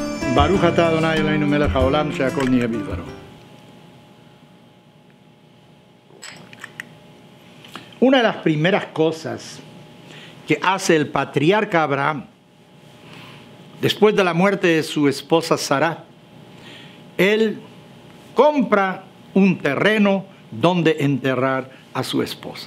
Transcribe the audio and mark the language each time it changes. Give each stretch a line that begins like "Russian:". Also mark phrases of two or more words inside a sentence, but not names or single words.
Hebrew: ברוך אתה אדוני אלוהינו מלך העולם שהכל נהיה בדברו.
Spanish: Una de las primeras cosas que hace el patriarca Abraham después de la muerte de su esposa Sará, él compra un terreno donde enterrar a su esposa.